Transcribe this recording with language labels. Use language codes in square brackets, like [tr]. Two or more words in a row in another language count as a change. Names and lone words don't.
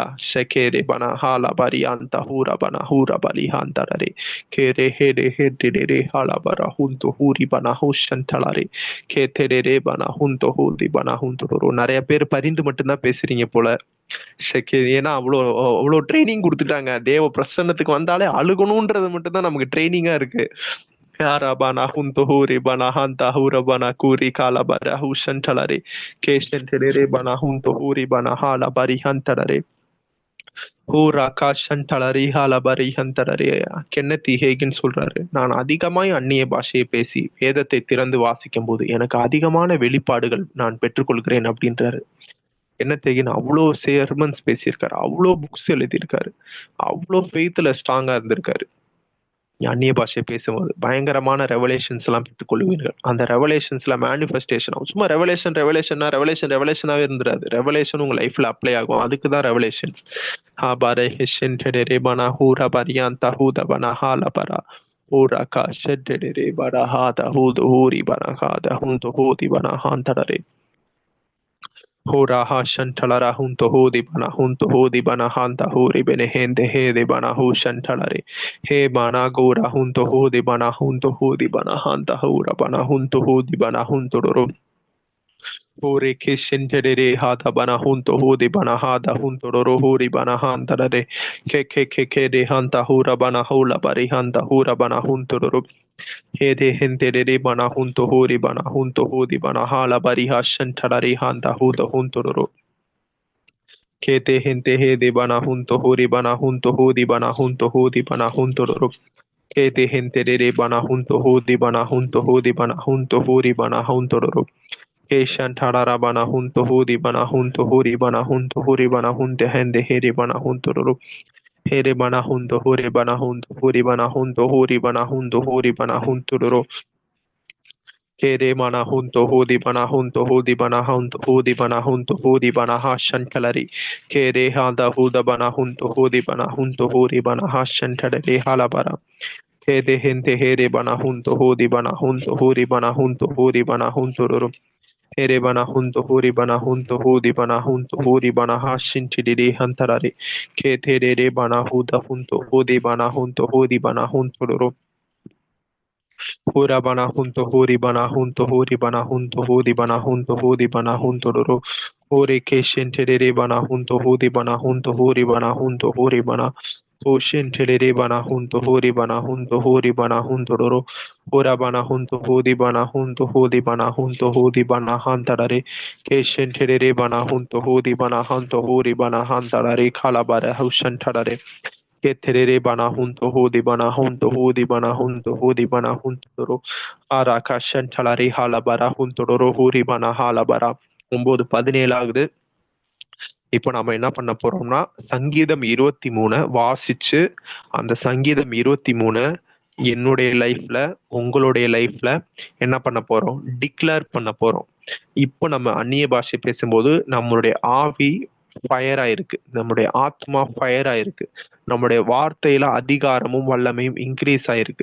[ta] ஷெகேரே பனா ஹாலா பரி அந்த ஹூரா பனா ஹூரா பலி ஹாந்தரே கேரே ஹேரே ஹேரே ஹாலா பரா ஹுந்தோ ஹூரி பனா ஹூஷன் டலரே கேத்தேரே பனா ஹுந்தோ ஹூதி பனா ஹுந்தோ. நிறைய பேர் பரிந்து மட்டும்தான் பேசுறீங்க போல. ஏன்னா அவ்வளோ ட்ரைனிங் கொடுத்துட்டாங்க. தேவ பிரசன்னத்துக்கு வந்தாலே அழுகணும்ன்றது மட்டும்தான் நமக்கு ட்ரைனிங்கா இருக்கு. Yarabana huntohuri bana hanta hura bana kuri kala bara hushantalare keshentere bana huntohuri bana hala bari hantarare ஹூரா காஷன்டலரி ஹாலபரி ஹந்தரரே. கென்னதி ஹேகின் சொல்றாரு, நான் அதிகமாய் அந்நிய பாஷையை பேசி வேதத்தை திறந்து வாசிக்கும் போது எனக்கு அதிகமான வெளிப்பாடுகள் நான் பெற்றுக்கொள்கிறேன் அப்படின்றாரு. கென்னத் அவ்வளோ சேர்மன்ஸ் பேசியிருக்காரு, அவ்வளோ புக்ஸ் எழுதியிருக்காரு, அவ்வளோ ஃபெய்த்ல ஸ்ட்ராங்கா இருந்திருக்காரு. அந்நிய பாஷை பேசும்போது பயங்கரமான ரெவலேஷன்ஸ் எல்லாம் பெற்றுக்கொள்வீர்கள். அந்த ரெவலேஷன்ஸ்ல மேனிஃபெஸ்டேஷன் ஆகும். சும்மா ரெவலேஷனாவே இருந்துராது. ரெவலேஷன் உங்க லைஃப்ல அப்ளை ஆகும். அதுக்கு தான் ரெவலேஷன்ஸ். Horaha shantalara hunto hodi bana hanta hori bene hende hede bana hu shantalare he bana gora hunto hodi bana hanta hora bana hunto hodi bana hunto ro hore keshentere hada bana hunto hodi bana hada hunto ro hori bana hantare ke de hanta hora bana hola bari hanta hora bana hunto ro Hede hentere bana hunto hori bana hunto hodi bana hala bari hashan tarari hanta huda huntoro. Kete hente hede bana hunto hori bana hunto hodi bana hunto hodi bana huntoro. Kete hentere bana hunto hodi bana hunto hodi bana hunto hori bana huntoro. Keshan tarara bana hunto hodi bana hunto hori bana hunto hori bana hunte hende hede bana huntoro. Here bana hunto hori bana hunto hori bana hunto hori bana hunto hori bana huntoro. Kere mana hunto hodi bana hunto hodi bana hunto hodi bana hunto hodi bana hashan kalari. Kere hada huda bana hunto hodi bana hunto hodi bana hashan kalari halabara. Kede hente here bana hunto hodi bana hunto hodi bana hunto hodi bana hunto ro. Here bana hunto hodi bana hunto hodi bana hunto hodi bana hashin tidiri hantarari. Kete re bana huda hunto hodi bana hunto hodi bana hunto ro. Hora bana hunto hori bana hunto hori bana hunto hori bana hunto hori bana hunto ro. Hore keshen terere bana hunto hori bana hunto hori bana hunto hori bana Hoshin Tedere Bana Hunto Hori Bana Hunto Hori Bana Hunto Doro Hora Bana Hunto Hodi Bana Hunto Hodi Bana Hunto Hodi Bana Hantadare Keshin Tedere Bana Hunto Hodi Bana Hunto Hori Bana Hantadare Kalabara Hushan Tadare Keterere Bana Hunto Hodi Bana Hunto Hodi Bana Hunto Hodi Bana Hunto Doro Araka Shantalare Halabara Hunto Doro Hori Bana Halabara 9:17 ஆகுது. இப்போ நம்ம என்ன பண்ண போறோம்னா சங்கீதம் 23 வாசிச்சு அந்த சங்கீதம் 23 என்னுடைய லைஃப்ல உங்களுடைய லைஃப்ல என்ன பண்ண போறோம் டிக்ளேர் பண்ண போறோம். இப்போ நம்ம அந்நிய பாஷை பேசும்போது நம்மளுடைய ஆவி ஃபயர் ஆயிருக்கு, நம்முடைய ஆத்மா ஃபயர் ஆயிருக்கு, நம்முடைய வார்த்தையில அதிகாரமும் வல்லமையும் இன்க்ரீஸ் ஆயிருக்கு.